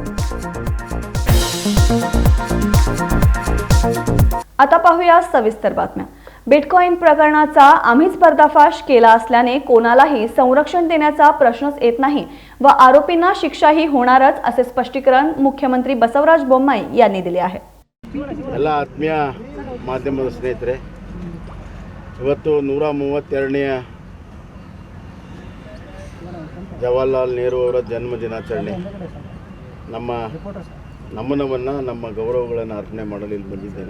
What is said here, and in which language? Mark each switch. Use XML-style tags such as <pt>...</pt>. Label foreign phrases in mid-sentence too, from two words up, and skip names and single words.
<mr>आता पाहूया सविस्तर बातम्या। बिटकॉइन प्रकरणाचा आम्हीच पर्दाफाश केला असल्याने कोणालाही संरक्षण देण्याचा प्रश्नच येत नाही व आरोपींना शिक्षाही होणारच असे स्पष्टीकरण मुख्यमंत्री बसवराज बोम्माई यांनी दिले आहे।</mr> <kn>ಎಲ್ಲ ಆತ್ಮೀಯ ಮಾಧ್ಯಮದ ಸ್ನೇಹಿತರೆ, ಇವತ್ತು 132ನೇ ಜವಾಹರ್ಲಾಲ್ ನೆಹರು ಅವರ ಜನ್ಮ ದಿನಾಚರಣೆ। ನಮ್ಮನವನ್ನು ನಮ್ಮ ಗೌರವಗಳನ್ನು ಅರ್ಪಣೆ ಮಾಡಲು ಇಲ್ಲಿ ಬಂದಿದ್ದೇನೆ।</kn>